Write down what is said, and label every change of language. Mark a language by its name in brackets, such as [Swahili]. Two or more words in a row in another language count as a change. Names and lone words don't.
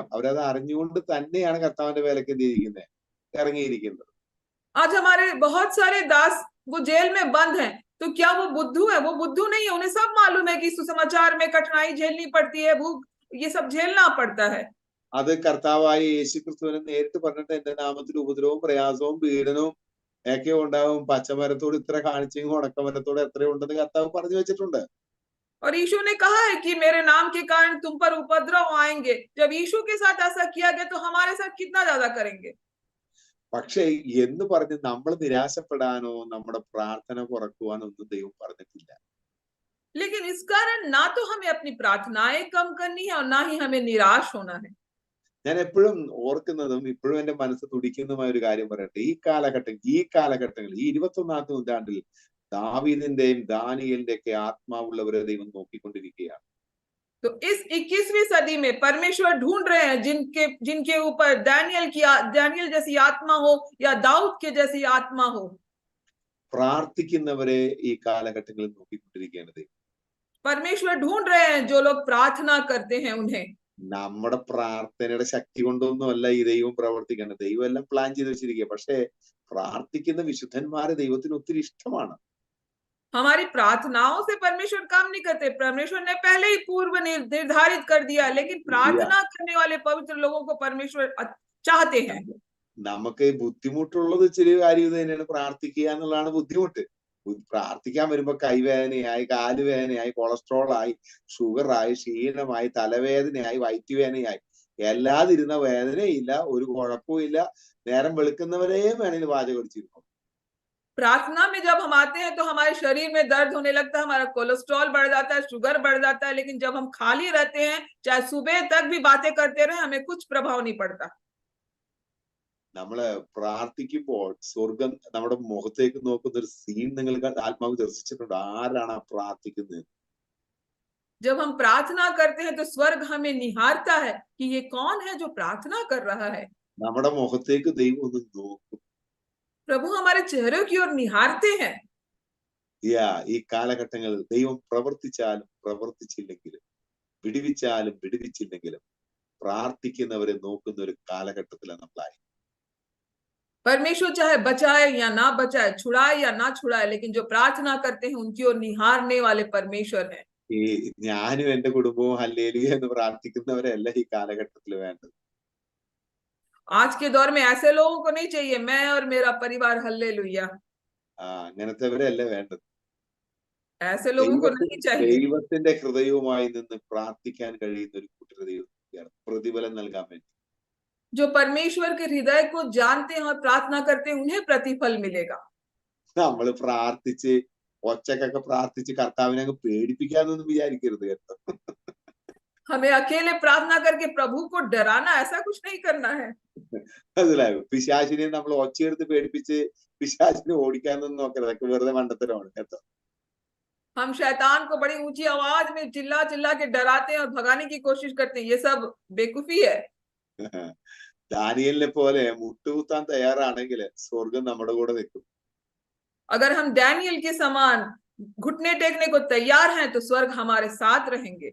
[Malayalam] അവരത് അറിഞ്ഞുകൊണ്ട് തന്നെയാണ് കർത്താവിന്റെ വേലയ്ക്ക് എന്തിരിക്കുന്നത്, ഇറങ്ങിയിരിക്കുന്നത്. [Hindi] आज हमारे बहुत सारे दास वो जेल में बंद हैं, तो क्या वो बुद्धू है? वो बुद्धू नहीं है। उन्हें सब मालूम है कि सुसमाचार में कठिनाई झेलनी पड़ती है, भूख, ये सब झेलना पड़ता है। [Malayalam] അത് കർത്താവായ യേശുക്രിസ്തുവിനെ നേരിട്ട് പറഞ്ഞിട്ട് എന്റെ നാമത്തിൽ ഉപദ്രവവും പ്രയാസവും പീഡനവും ഒക്കെ ഉണ്ടാവും. പച്ചമരത്തോട് ഇത്ര കാണിച്ചെങ്കിൽ ഉണക്കമരത്തോട് എത്രയോ ഉണ്ടെന്ന് കർത്താവ് പറഞ്ഞു വെച്ചിട്ടുണ്ട്. [Hindi] और यीशु ने कहा है कि मेरे नाम के कारण तुम पर उपद्रव आएंगे। जब यीशु के साथ ऐसा किया गया तो हमारे साथ कितना ज्यादा करेंगे। [Malayalam] പക്ഷെ എന്ന് പറഞ്ഞ് നമ്മൾ നിരാശപ്പെടാനോ നമ്മുടെ പ്രാർത്ഥന കുറക്കുവാനോ ഒന്നും ദൈവം പറഞ്ഞിട്ടില്ല. [Hindi] लेकिन इस कारण ना तो हमें अपनी प्रार्थनाएं कम करनी है और ना ही हमें निराश होना है। [Malayalam] ഞാൻ എപ്പോഴും ഓർക്കുന്നതും ഇപ്പോഴും എന്റെ മനസ്സ് തുടിക്കുന്നതുമായ ഒരു കാര്യം പറയട്ടെ. ഈ കാലഘട്ടങ്ങളിൽ ഈ 21ാം നൂറ്റാണ്ടിൽ ദാവീദിന്റെയും ദാനിയേലിന്റെ ഒക്കെ ആത്മാവുള്ളവരെ ദൈവം നോക്കിക്കൊണ്ടിരിക്കുകയാണ്. [Hindi] तो इस 21वीं सदी में परमेश्वर ढूंढ रहे हैं जिनके ऊपर दानियल जैसी आत्मा हो या दाऊद के जैसी आत्मा हो। [Malayalam] പ്രാർത്ഥിക്കുന്നവരെ ഈ കാലഘട്ടങ്ങളിൽ നോക്കിക്കൊണ്ടിരിക്കുകയാണ് ദൈവം. [Hindi] परमेश्वर ढूंढ रहे हैं जो लोग प्रार्थना करते हैं उन्हें। [Malayalam] നമ്മുടെ പ്രാർത്ഥനയുടെ ശക്തി കൊണ്ടൊന്നുമല്ല ഈ ദൈവം പ്രവർത്തിക്കുന്നത്. ദൈവം എല്ലാം പ്ലാൻ ചെയ്ത് വെച്ചിരിക്കുക. പക്ഷേ പ്രാർത്ഥിക്കുന്ന വിശുദ്ധന്മാരെ ദൈവത്തിന് ഒത്തിരി ഇഷ്ടമാണ്. [Hindi] हमारी प्रार्थनाओं से परमेश्वर काम नहीं करते। परमेश्वर ने पहले ही पूर्व निर्धारित कर दिया, लेकिन प्रार्थना करने वाले पवित्र लोगों को परमेश्वर चाहते हैं। [Malayalam] നമുക്ക് ബുദ്ധിമുട്ടുള്ളത് ഇച്ചിരി കാര്യം ഇത് തന്നെയാണ്. പ്രാർത്ഥിക്കുക എന്നുള്ളതാണ് ബുദ്ധിമുട്ട്. പ്രാർത്ഥിക്കാൻ വരുമ്പോ കൈവേദനയായി, കാലുവേദനയായി, കൊളസ്ട്രോൾ ആയി, ഷുഗറായി, ക്ഷീണമായി, തലവേദനയായി, വയറ്റുവേദനയായി, എല്ലാതിരുന്ന വേദനയില്ല, ഒരു കുഴപ്പവും ഇല്ല. നേരം വെളുക്കുന്നവരെയും വേണമെങ്കിൽ വാചകം അടിച്ചിരുന്നു. [Hindi] प्रार्थना में जब हम आते हैं तो हमारे शरीर में दर्द होने लगता है, हमारा कोलेस्ट्रॉल बढ़ जाता है, शुगर बढ़ जाता है। लेकिन जब हम खाली रहते हैं, चाहे सुबह तक भी बातें करते रहे, हमें कुछ प्रभाव नहीं पड़ता। [Malayalam] നമ്മള് പ്രാർത്ഥിക്കുമ്പോൾ സ്വർഗം നമ്മുടെ മുഖത്തേക്ക് നോക്കുന്ന ഒരു സീൻ നിങ്ങൾക്ക് ആത്മാവ് ദർശിച്ചിട്ടുണ്ട്. ആരാണ് ആ പ്രാർത്ഥിക്കുന്നത്? [Hindi] जब हम प्रार्थना करते हैं तो स्वर्ग हमें निहारता है कि ये कौन है जो प्रार्थना कर रहा है। [Malayalam] നമ്മുടെ മുഖത്തേക്ക് ദൈവം ഒന്ന് നോക്കും. [Hindi] प्रभु हमारे चेहरे की ओर निहारते हैं। [Malayalam] ഈ കാലഘട്ടങ്ങളിൽ ദൈവം പ്രവർത്തിച്ചാലും പ്രവർത്തിച്ചില്ലെങ്കിലും, വിടുവിച്ചാലും വിടുവിച്ചില്ലെങ്കിലും പ്രാർത്ഥിക്കുന്നവരെ നോക്കുന്ന ഒരു കാലഘട്ടത്തിലാണ് നമ്മളായി. [Hindi] परमेश्वर चाहे बचाए या ना बचाए, छुड़ाए या ना छुड़ाए, लेकिन जो प्रार्थना करते हैं उनकी ओर निहारने वाले परमेश्वर हैं। [Malayalam] ഈ ഞാനും എന്റെ കുടുംബവും ഹല്ലേലൂയ എന്ന് പ്രാർത്ഥിക്കുന്നവരല്ല ഈ കാലഘട്ടത്തിൽ വേണ്ടത്. [Hindi] आज के दौर में ऐसे लोगों को नहीं चाहिए, मैं और मेरा परिवार हल्लेलुया। [Malayalam] അങ്ങനത്തെവരല്ല വേണ്ടത്. [Hindi] ऐसे लोगों को नहीं चाहिए। [Malayalam] ദൈവത്തിന്റെ ഹൃദയവുമായി നിന്ന് പ്രാർത്ഥിക്കാൻ കഴിയുന്ന ഒരു കൂട്ടരെ ദൈവത്തിനാണ് പ്രതിഫലം നൽകാൻ വേണ്ടി. [Hindi] जो परमेश्वर के हृदय को जानते हैं और प्रार्थना करते हैं, उन्हें प्रतिफल मिलेगा। [Malayalam] നമ്മൾ പ്രാർത്ഥിച്ച് ഒച്ചക്കൊക്കെ പ്രാർത്ഥിച്ച് കർത്താവിനെ അങ്ങ് പേടിപ്പിക്കാന്നൊന്നും വിചാരിക്കരുത് കേട്ടോ. [Hindi] हमें अकेले प्रार्थना करके प्रभु को डराना, ऐसा कुछ नहीं करना है। [Malayalam] മനസ്സിലായോ? പിശാചിനെ നമ്മൾ ഒച്ചയെടുത്ത് പേടിപ്പിച്ച് പിശാചിനെ ഓടിക്കാനൊന്നും നോക്കരുത്. അതൊക്കെ വെറുതെ മണ്ടത്തരമാണ് കേട്ടോ. हम शैतान को बड़ी ऊंची आवाज में चिल्ला चिल्ला के डराते हैं और भगाने की कोशिश करते हैं, ये सब बेवकूफी है। ദാനിയേലിനെ പോലെ മുട്ടുകുത്താൻ തയ്യാറാണെങ്കിൽ സ്വർഗം നമ്മുടെ കൂടെ നിൽക്കും. [Hindi] अगर हम डैनियल के समान घुटने टेकने को तैयार हैं तो स्वर्ग हमारे साथ रहेंगे।